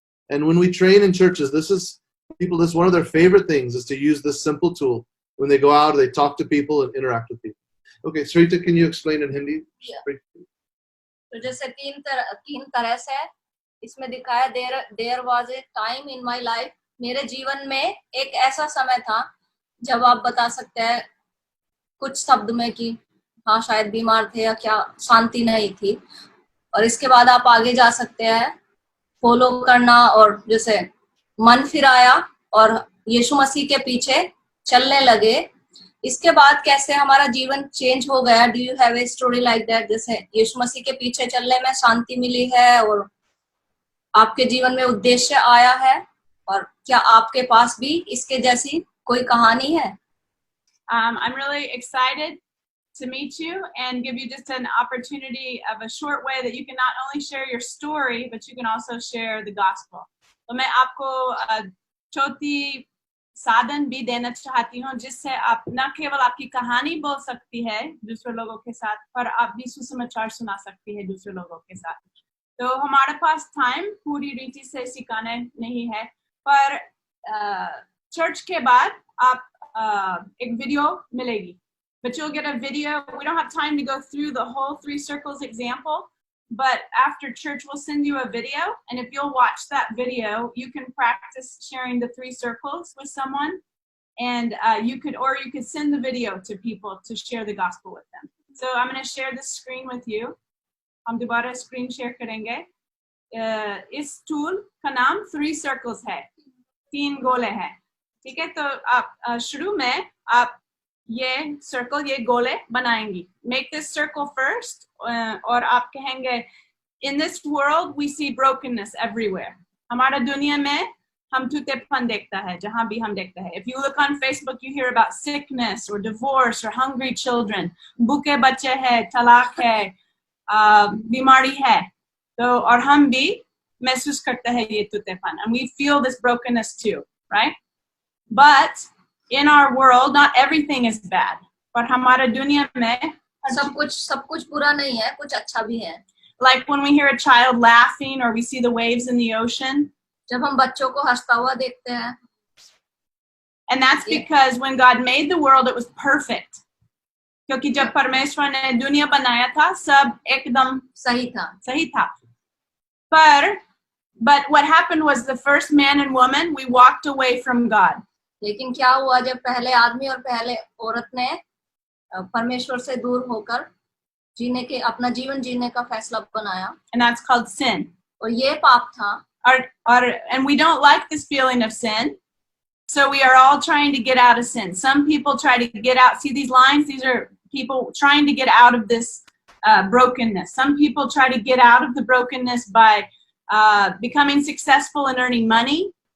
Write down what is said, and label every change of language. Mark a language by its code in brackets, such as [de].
[en] And when we train in churches, this is one of their favorite things is to use this simple tool when they go out, they talk to people and interact with people. Okay, Sarita, can you explain in Hindi? Yeah. [hi] तो जैसे 3 तरह से इसमें दिखाया, [en] there was a time in my life. [hi] मेरे जीवन में एक ऐसा समय था जब आप बता सकते हैं कुछ शब्द में कि हाँ शायद बीमार थे या क्या, शांति नहीं थी. और इसके बाद आप आगे जा सकते हैं फॉलो करना और जैसे मन फिराया और यीशु मसीह के पीछे चलने लगे. इसके बाद कैसे हमारा जीवन चेंज हो गया. [en] Do you have a story like that? [hi] जैसे यीशु मसीह के पीछे चलने में शांति मिली है और आपके जीवन में उद्देश्य आया है, और क्या आपके पास भी इसके जैसी कोई कहानी है? [en] I'm really excited to meet you and give you just an opportunity of a short way that you can not only share your story, but you can also share the gospel. [hi] तो मैं आपको छोटी साधन भी देना चाहती हूँ जिससे आप न केवल आपकी कहानी बोल सकती है दूसरे लोगों के साथ, पर आप भी सुसमाचार सुना सकती है दूसरे लोगों के साथ। तो हमारे पास टाइम पूरी रीति से सिखाने नहीं है, पर चर्च के बाद आप एक वीडियो मिलेगी, [en] but you'll get a video. We don't have time to go through the whole 3 circles example, but after church we'll send you a video, and if you'll watch that video you can practice sharing the 3 circles with someone, and you could send the video to people to share the gospel with them. So I'm going to share this screen with you. [hi] हम दोबारा screen share करेंगे। इस tool का नाम 3 circles है, 3 गोले हैं, ठीक है? तो आप शुरू में आप ये सर्कल, ये गोले बनाएंगी। [en] Make this circle first, [hi] और आप कहेंगे [en] in this world we see brokenness everywhere. [hi] हमारा दुनिया में हम टूटेपन देखता है जहाँ भी हम देखते हैं। [en] If you look on Facebook you hear about sickness or divorce or hungry children, [hi] भूखे बच्चे हैं, तलाक है, बीमारी है, तो और हम भी महसूस करते हैं ये टूटेपन, [en] and we feel this brokenness too, right? But in our world, not everything is bad. [hi] पर हमारा दुनिया में सब कुछ बुरा नहीं है, कुछ अच्छा भी है। [en] Like when we hear a child laughing or we see the waves in the ocean. [hi] जब हम बच्चों को हंसता हुआ देखते हैं। [en] And that's because when God made the world, it was perfect. [hi] क्योंकि जब परमेश्वर ने दुनिया बनाया था, सब एकदम सही था। [en] But what happened was the first man and woman, we walked away from God. [hi] लेकिन क्या हुआ जब पहले आदमी और पहले औरत ने परमेश्वर से दूर होकर अपना जीवन जीने का फैसला बनाया, [en] and that's called sin. [hi] और ये पाप था। [en] And we don't like this feeling of sin, so we are all trying to get out of sin. Some people try to get out. See these lines? These are people trying to get out of this brokenness. Some people try to get out of the brokenness by becoming successful and earning money.